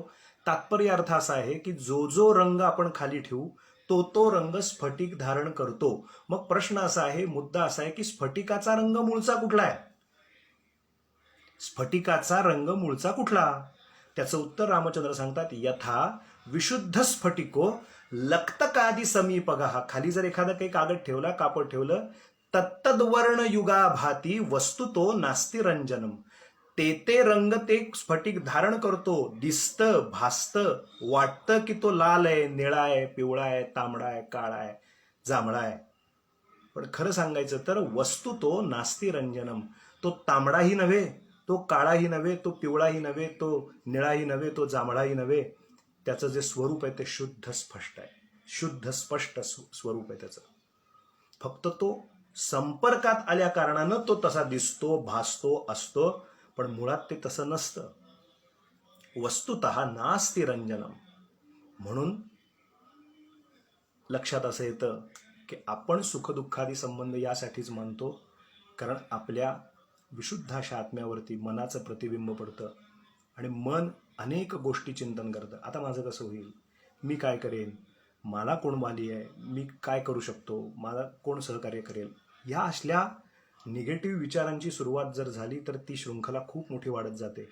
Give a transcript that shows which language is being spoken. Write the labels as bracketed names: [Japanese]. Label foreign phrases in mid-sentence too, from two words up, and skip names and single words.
[Marathi] तात्पर्य अर्थ असा आहे की जो रंग आपण खाली ठेवू तो रंग स्फटिक धारण करतो. मग प्रश्न असा आहे, मुद्दा असा आहे की स्फटिकाचा रंग मूळचा कुठला आहे? स्फटिकाचा रंग मूळचा कुठला? त्याचं उत्तर रामचंद्र सांगतात, [Sanskrit] यथा विशुद्ध स्फटिको लक्तकादि समीपगः. [Marathi] खाली जर एखादा काही कागद ठेवला, कापड ठेवलं, [Sanskrit] तत्तद्वर्ण युगा भाती वस्तु तो नास्ति रंजनम. [Marathi] ते रंग ते स्फटिक धारण करतो, दिसतं, भासतं, वाटतं की तो लाल आहे, निळा आहे, पिवळा आहे, तांबडा आहे, काळा आहे, जांभळा आहे. पण खरं सांगायचं तर [Sanskrit] वस्तू तो नास्ति रंजनम. [Marathi] तो तांबडाही नव्हे, तो काळाही नव्हे, तो पिवळाही नव्हे, तो निळाही नव्हे, तो जांभळाही नव्हे. त्याचं जे स्वरूप आहे ते शुद्ध स्पष्ट आहे, शुद्ध स्पष्ट स्वरूप आहे त्याचं. फक्त तो संपर्कात आल्या कारणानं तो तसा दिसतो, भासतो, असतो, पण मुळात ते तसं नसतं. [Sanskrit] वस्तुतः नास्ति रंजनम. [Marathi] म्हणून लक्षात असं येतं की आपण सुखदुःखादी संबंध यासाठीच मानतो कारण आपल्या विशुद्ध अशा आत्म्यावरती मनाचं प्रतिबिंब पडतं आणि मन अनेक गोष्टी चिंतन करतं. आता माझं कसं होईल, मी काय करेन, मला कोण वाली आहे, मी काय करू शकतो, मला कोण सहकार्य करेल, या असल्या निगेटिव्ह विचारांची सुरुवात जर झाली तर ती शृंखला खूप मोठी वाढत जाते.